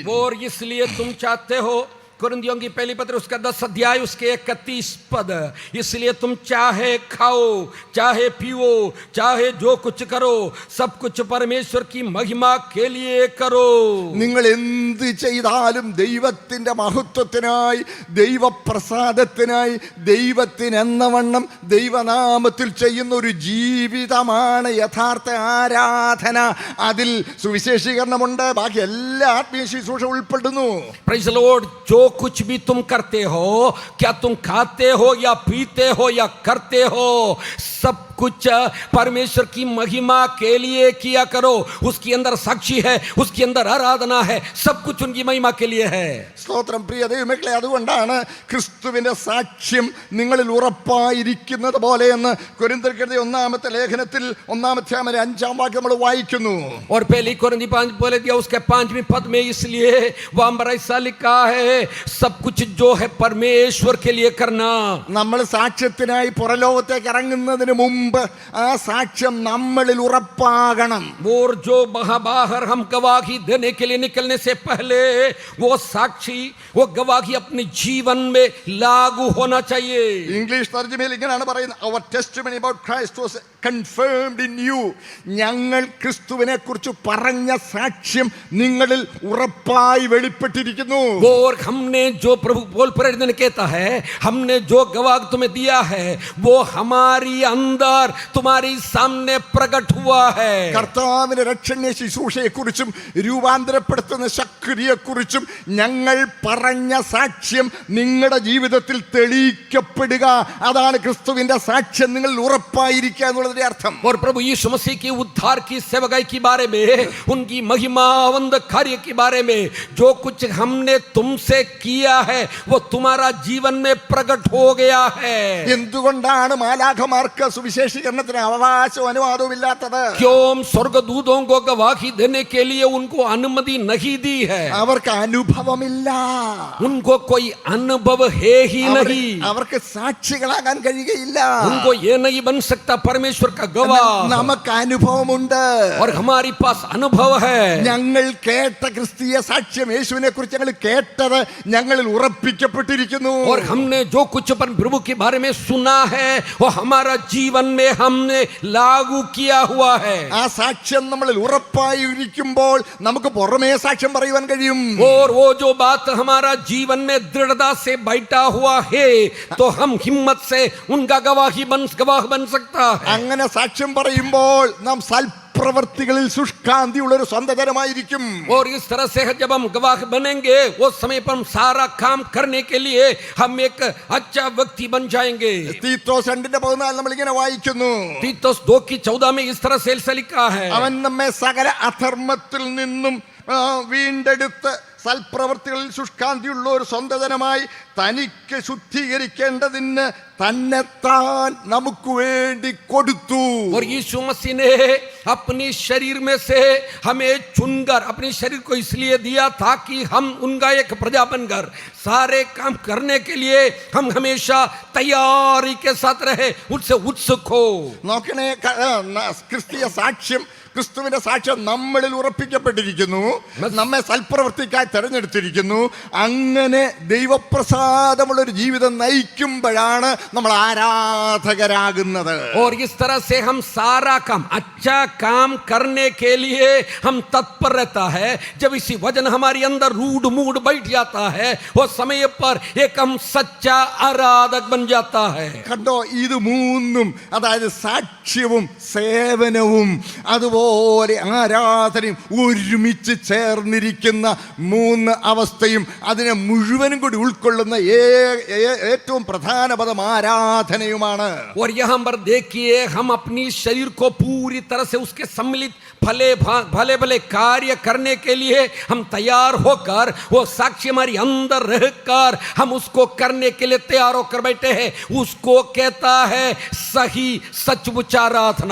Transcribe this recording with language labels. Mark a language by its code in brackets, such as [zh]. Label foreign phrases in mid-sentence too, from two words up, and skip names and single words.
[hi] और इसलिए तुम चाहते हो, कुरिन्थियों की पहली पत्री उसका 10 अध्याय उसके 31 पद, इसलिए तुम चाहे खाओ चाहे पियो चाहे जो कुछ करो सब कुछ परमेश्वर की महिमा के लिए करो. [ml] നിങ്ങൾ എന്ത് ചെയ്താലും ദൈവത്തിന്റെ മഹത്വത്തിനായി, ദൈവപ്രസാദത്തിനായി, ദൈവത്തിനെന്നവണ്ണം ദൈവനാമത്തിൽ ചെയ്യുന്ന ഒരു ജീവിതമാണ് യഥാർത്ഥ ആരാധന. അതിൽ സുവിശേഷീകരണമുണ്ട്, ബാക്കി എല്ലാ ആത്മീയ ശുശ്രൂഷ ഉൾപ്പെടുന്നു. [en] Praise the Lord. [hi] जो कुछ भी तुम करते हो, क्या तुम खाते हो या पीते हो या करते हो, सब कुछ परमेश्वर की महिमा के लिए किया करो. उसके अंदर साक्षी है, उसके अंदर आराधना है, सब कुछ उनकी महिमा के लिए है. [ml] സ്തോത്രം. പ്രിയ ദൈവമക്കളെ, അതുകൊണ്ടാണ് ക്രിസ്തുവിന്റെ സാക്ഷ്യം നിങ്ങളിൽ ഉറപ്പായിരിക്കുന്നത് പോലെ എന്ന് കൊരിന്ത്യർക്കെഴുതിയ 1-ാമത്തെ ലേഖനത്തിൽ 1-ാം അധ്യായം 5-ാം വാക്യം നമ്മൾ വായിക്കുന്നു. [hi] और पहली कोरिन्थी 5 बोले दिया उसके 5वीं पद में, इसलिए वहां पर ऐसा लिखा है सब कुछ जो है परमेश्वर के लिए करना. [ml] നമ്മൾ സാക്ഷ്യത്തിനായി പുറലോകത്തേക്ക് ഇറങ്ങുന്നതിന് മുമ്പ് ആ സാക്ഷ്യം നമ്മളിൽ ഉറപ്പാകണം. [hi] और जो बाहर हम गवाही देने के लिए निकलने से पहले वो साक्षी, वो गवाही अपने जीवन में लागू होना चाहिए. [ml] ഇംഗ്ലീഷ് തർജ്ജമയിൽ ഇങ്ങനെയാണ് പറയുന്നത്, [en] our testimony about Christ was confirmed in you. [ml] ഞങ്ങൾ ക്രിസ്തുവിനെ കുറിച്ച് പറഞ്ഞ സാക്ഷ്യം നിങ്ങളിൽ ഉറപ്പായി വെളിപ്പെട്ടിരിക്കുന്നു. [hi] और हमने जो प्रभु बोल प्रेरित कहता है, हमने जो गवाह तुम्हें दिया है वो हमारी अंदर तुम्हारी सामने प्रकट हुआ है. [ml] കർത്താവിന്റെ രക്ഷണീയ ശുശ്രൂഷയെ കുറിച്ചും രൂപാന്തരപ്പെടുത്തുന്ന ശക്തിയെ കുറിച്ചും ഞങ്ങൾ പറഞ്ഞ സാക്ഷ്യം നിങ്ങളുടെ ജീവിതത്തിൽ തെളിയിക്കപ്പെടുക, അതാണ് ക്രിസ്തുവിന്റെ സാക്ഷ്യം നിങ്ങളിൽ ഉറപ്പായിരിക്കുക എന്നുള്ളതിന്റെ അർത്ഥം. [hi] और प्रभु यीशु मसीह की उद्धार की सेवकाई के बारे में, उनकी महिमावंत कार्य के बारे में, जो कुछ हमने तुमसे किया है वो तुम्हारा जीवन में प्रकट हो गया है. [ml] എന്തുകൊണ്ടാണ് മാലാഖമാർക്ക് സുവിശേഷീകരണത്തിന് അവകാശവും അനുവാദവും ഇല്ലാത്തത്? [hi] क्यों स्वर्गदूतों को गवाही देने के लिए उनको अनुमति नहीं दी है? [ml] അവർക്ക് അനുഭവമില്ല, [hi] उनको कोई अनुभव है ही नहीं. [ml] അവർക്ക് സാക്ഷികളാകാൻ കഴിയുകയില്ല. [hi] उनको ये नहीं बन सकता परमेश्वर का गवाह. [ml] നമുക്ക് അനുഭവമുണ്ട്. [hi] और हमारे पास अनुभव है. [ml] ഞങ്ങൾ കേട്ട ക്രിസ്തീയ സാക്ഷ്യം, യേശുവിനെ കുറിച്ച് ഞങ്ങൾ കേട്ടത് ഞങ്ങളിൽ ഉറപ്പിക്കപ്പെട്ടിരിക്കുന്നു. [hi] और हमने जो कुछ पर प्रभु के बारे में सुना है वो हमारा जीवन में हमने लागू किया हुआ है. [ml] ആ സാക്ഷ്യം നമ്മളിൽ ഉറപ്പായിരിക്കുമ്പോൾ നമുക്ക് പുറമേ സാക്ഷ്യം പറയുവാൻ കഴിയും. [hi] और वो जो बात हमारा जीवन में दृढ़ता से बैठा हुआ है तो हम हिम्मत से उनका गवाह बन सकता है. [ml] അങ്ങനെ സാക്ഷ്യം പറയുമ്പോൾ നാം സൽപ്രവൃത്തികളിൽ ശുഷ്കാന്തിയുള്ള ഒരു സ്വന്തതരമായിരിക്കും. [hi] और इस तरह से जब हम गवाह बनेंगे उस समय पर हम सारा काम करने के लिए हम एक अच्छा व्यक्ति बन जाएंगे. [ml] തീത്തോസ് 2:14 നമ്മൾ ഇങ്ങനെ വായിക്കുന്നു, [hi] तीतुस 2:14 में इस तरह से लिखा है, [ml] അവൻ നമ്മെ സകല അധർമ്മത്തിൽ നിന്നും വീണ്ടെടുത്ത് സൽപ്രവൃത്തികളിൽ ശുഷ്കാന്തിയുള്ള ഒരു സ്വന്തതനമായി തനിക്ക് ശുദ്ധീകരിക്കേണ്ടതിന് തന്നെത്താൻ നമുക്ക് വേണ്ടി കൊടുത്തു. [hi] और यीशु मसीह ने अपने शरीर में से हमें चुनकर अपने शरीर को इसलिए दिया ताकि हम उनका एक प्रजा बनकर सारे काम करने के लिए हम हमेशा तैयारी के साथ रहे, उनसे उत्सुक हो. [ml] നോക്കണേ, ക്രിസ്തീയ സാക്ഷ്യം, ക്രിസ്തുവിന്റെ സാക്ഷ്യം നമ്മളിൽ ഉറപ്പിക്കപ്പെട്ടിരിക്കുന്നു, നമ്മെ സൽപ്രവൃത്തിക്കായി തെരഞ്ഞെടുത്തിരിക്കുന്നു. അങ്ങനെ ദൈവപ്രസാദമുള്ള ഒരു ജീവിതം നയിക്കുമ്പോഴാണ് നമ്മൾ ആരാധകരാകുന്നത്. [hi] और इस तरह से हम सारा काम, अच्छा काम करने के लिए हम तत्पर रहता है. जब इसी वचन हमारे अंदर रूढ़ मूड बैठ जाता है वो समय पर एक हम सच्चा आराधक बन जाता है. [ml] കണ്ടോ, ഇത് മൂന്നും, അതായത് സാക്ഷ്യവും സേവനവും അതുപോലെ ആരാധനയും ഒരുമിച്ച് ചേർന്നിരിക്കുന്ന മൂന്ന് അവസ്ഥയും അതിനെ മുഴുവനും കൂടി उल्ಕೊಳ್ಳുന്ന ഏറ്റവും പ്രധാന പദം ആരാധനയുമാണ്. [hi] और यहाँ पर देखिए, हम अपनी शरीर को पूरी तरह से उसके सम्मिलित भले भले कार्य करने के लिए हम तैयार होकर, वो साक्षी हमारी अंदर रहकर हम उसको करने के लिए तैयार होकर बैठे हैं. उसको कहता है सही सचमुच आराधना.